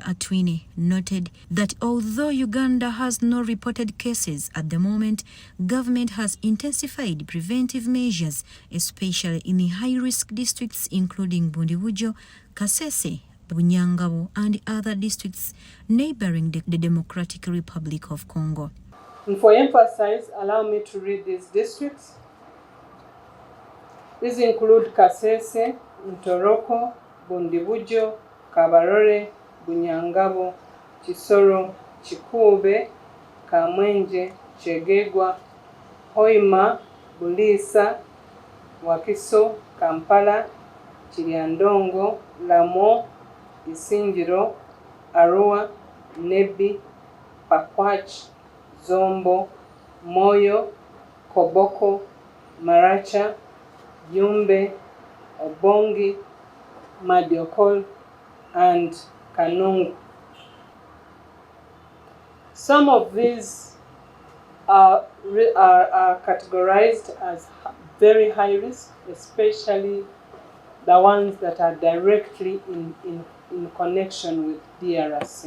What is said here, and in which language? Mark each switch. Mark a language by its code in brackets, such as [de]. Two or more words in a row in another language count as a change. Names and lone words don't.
[en] Atwine noted that although Uganda has no reported cases at the moment, government has intensified preventive measures, especially in the high-risk districts including Bundibujo, Kasese, Bunyangabo, and other districts neighboring the Democratic Republic of Congo. And for emphasis, allow me to read these districts. These include Kasese, Ntoroko, Bundibujo, Kabarore, Bunyangabo, Chisoro, Chikube, Kamwenje, Chegegwa, Hoima, Bulisa, Wakiso, Kampala, Chiliandongo, Lamo, Isingiro, Arua, Nebi, Pakwach, Zombo, Moyo, Koboko, Maracha, Yumbe, Obongi, Madiokol, and Kanungu. Some of these are categorized as very high risk, especially the ones that are directly in connection with DRC.